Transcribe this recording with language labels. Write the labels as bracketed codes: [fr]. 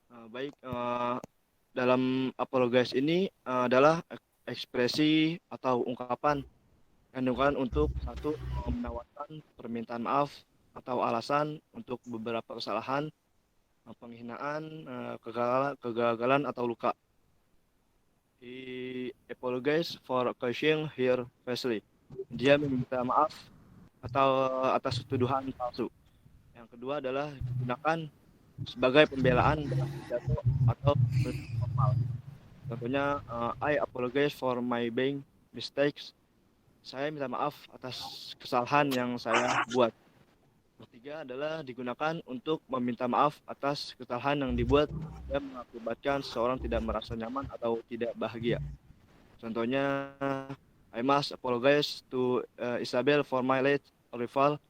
[id] Baik, dalam apologize ini adalah ekspresi atau ungkapan yang digunakan untuk satu menawarkan permintaan maaf atau alasan untuk beberapa kesalahan, penghinaan, kegagalan atau luka. [en] He apologize for accusing her falsely. [id] Dia meminta maaf atau atas tuduhan palsu. Yang kedua adalah gunakan sebagai pembelaan dalam pidato atau formal. Contohnya, [en] I apologize for my being mistakes. [id] Saya minta maaf atas kesalahan yang saya buat. Ketiga adalah digunakan untuk meminta maaf atas kesalahan yang dibuat dan mengakibatkan seseorang tidak merasa nyaman atau tidak bahagia. Contohnya, [en] I must apologize to Isabel for my late arrival.